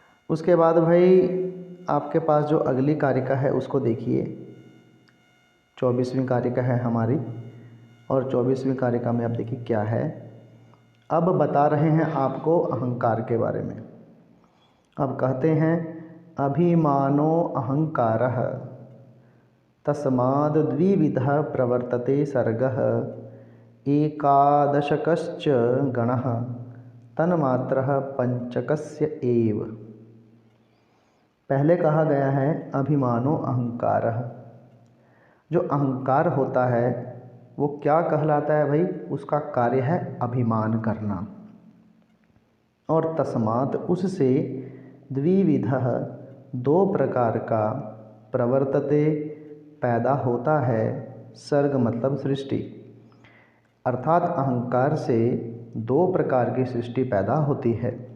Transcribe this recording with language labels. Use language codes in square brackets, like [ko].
[hi] उसके बाद भाई आपके पास जो अगली कारिका है उसको देखिए। 24वीं कारिका है हमारी, और 24वीं कारिका में आप देखिए क्या है। अब बता रहे हैं आपको अहंकार के बारे में। अब कहते हैं [sa] अभिमानो अहंकारः तस्माद् द्विविधः प्रवर्तते सर्गः एकादशकश्च गणः तन्मात्रः पंचकस्य एव। [hi] पहले कहा गया है [sa] अभिमानो अहंकारः। [hi] जो अहंकार होता है वो क्या कहलाता है भाई? उसका कार्य है अभिमान करना। और तस्मात् उससे द्विविधः दो प्रकार का, प्रवर्तते पैदा होता है, सर्ग मतलब सृष्टि, अर्थात अहंकार से दो प्रकार की सृष्टि पैदा होती है।